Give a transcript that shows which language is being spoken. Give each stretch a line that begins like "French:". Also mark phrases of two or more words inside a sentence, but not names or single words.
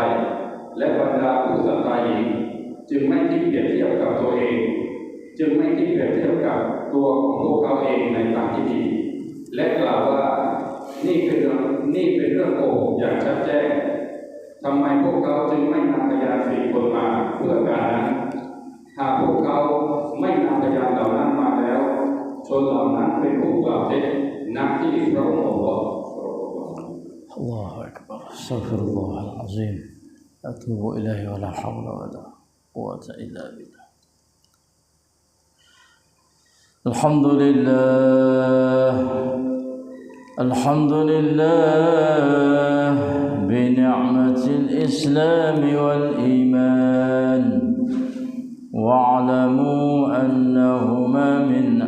Thai: และบรรดาผู้ศรัทธาหญิงจึงไม่คิดเปรียบเทียบกับตัวเองจึงไม่คิดเปรียบเทียบกับตัวของพวกเขาเองในทางที่ดีและกล่าวว่านี่เป็นเรื่องโกหกอย่างชัดแจ้งทำไมพวกเขาจึงไม่นำพยาน4 คนมาเพื่อการนั้นหากพวกเขาไม่นำพยานเหล่านั้นมาแล้วชนเหล่านั้นเป็นผู้กล่าวเท็จณที่พระองค์บอก
Arabic: الله أكبر استغفر الله العظيم أتوب إليه ولا حول ولا قوة إلا بالله الحمد لله بنعمة الإسلام والإيمان واعلموا أنهما من